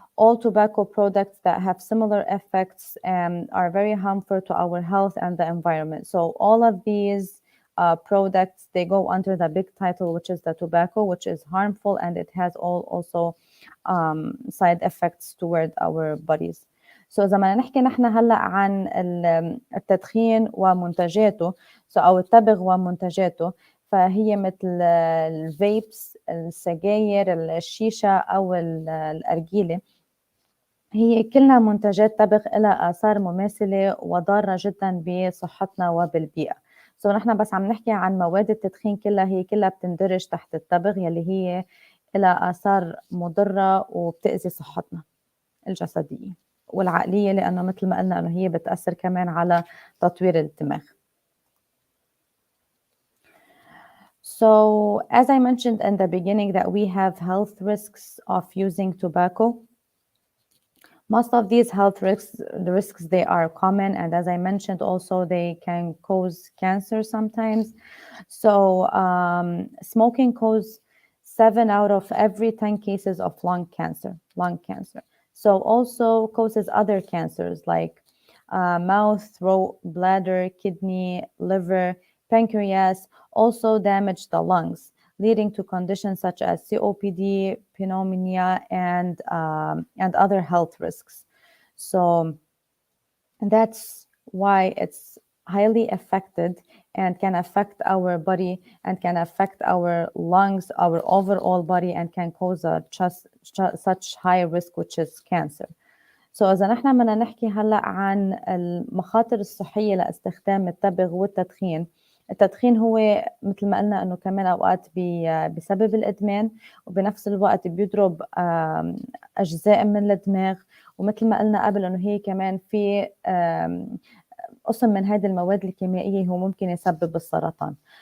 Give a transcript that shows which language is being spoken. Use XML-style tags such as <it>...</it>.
<en>All tobacco products that have similar effects are very harmful to our health and the environment. So all of these products, they go under the big title, which is the tobacco, which is harmful, and it has also side effects toward our bodies.</en> <ar>So إذا بدنا نحكي نحن هلا عن التدخين ومنتجاته، أو التبغ ومنتجاته، فهي مثل الفيبس، السجاير، الشيشة أو الأرجيلة، هي كلها منتجات تبغ لها آثار مماثلة وضارة جدا بصحتنا وبالبيئة. نحن بس عم نحكي عن مواد التدخين كلها، هي كلها بتندرج تحت التبغ، يلي هي لها آثار مضرة وبتأذي صحتنا الجسدية والعقلية، لأنه مثل ما قلنا أنه هي بتأثر كمان على تطوير الدماغ.</ar> <en>So as I mentioned in the beginning that we have health risks of using tobacco. Most of these health risks, they are common, and as I mentioned also, they can cause cancer sometimes. So smoking causes 7 out of every 10 cases of lung cancer. So also causes other cancers like mouth, throat, bladder, kidney, liver, pancreas, also damage the lungs, leading to conditions such as COPD, pneumonia, and other health risks. So that's why it's highly affected and can affect our body and can affect our lungs, our overall body, and can cause such high risk, which is cancer.</en> <ar>So إذا نحن بدنا نحكي هلا عن المخاطر الصحية لاستخدام التبغ والتدخين. التدخين هو مثل ما قلنا انه كمان اوقات بسبب الادمان، وبنفس الوقت بيضرب اجزاء من الدماغ، ومثل ما قلنا قبل انه هي كمان في قسم من هذه المواد الكيميائيه هو ممكن يسبب السرطان.</ar>